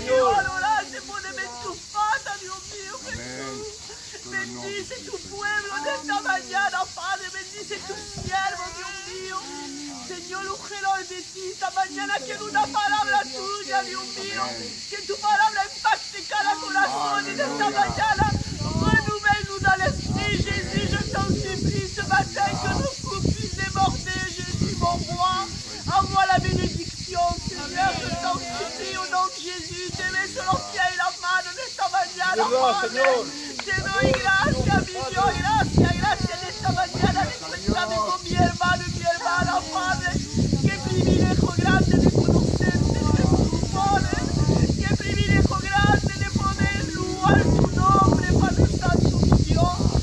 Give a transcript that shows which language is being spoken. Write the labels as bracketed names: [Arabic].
[Spanish] Quiero adorarte, ponerme en tus patas, Dios mío, Jesús. Bendice tu pueblo en esta mañana, Padre. Bendice tu siervo, Dios mío. Señor, ungelo de ti esta mañana. Quiero una palabra tuya, Dios mío. Que tu palabra impacte cada corazón en esta mañana. [French] Renouvelle-nous dans l'esprit, Jésus. Je t'en supplie ce matin que nos coupes puissent déborder, Jésus, mon roi. Envoie la bénédiction, Seigneur. Je t'en supplie au nom de Jésus. [Spanish] Te beso los pies y las manos en esta mañana, Padre. Te doy gracias, mi Dios. Gracias, gracias en esta mañana. Encuéntrame con mi hermano y mi hermana, Padre. Qué privilegio grande de conocerte, Jesús, Padre. Qué privilegio grande de poder louar tu nombre, Padre Santo, mi Dios.